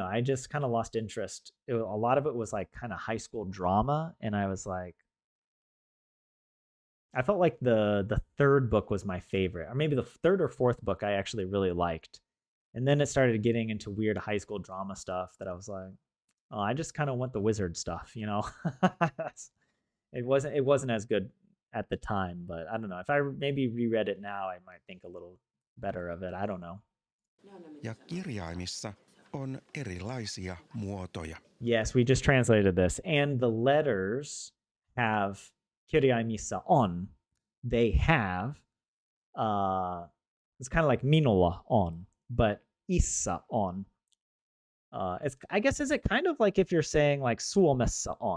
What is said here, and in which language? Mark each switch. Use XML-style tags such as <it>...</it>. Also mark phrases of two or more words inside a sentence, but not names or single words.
<en>I just kind of lost interest. A lot of it was like kind of high school drama, and I was like, I felt like the third book was my favorite, or maybe the third or fourth book I actually really liked, and then it started getting into weird high school drama stuff that I was like, oh, I just kind of want the wizard stuff, you know. It wasn't as good at the time, but I don't know. If I maybe reread it now, I might think a little better of it. I don't know.</en> <fi>Ja kirjaimissa on erilaisia muotoja.</fi> <en>Yes, we just translated this. And the letters have</en> <fi>kirjaimissa on.</fi> <en>They have it's kind of like</en> <fi>minulla on,</fi> <en>but</en> <fi>issa on.</fi> <en>It's I guess is it kind of like if you're saying like</en> <fi>Suomessa on.</fi>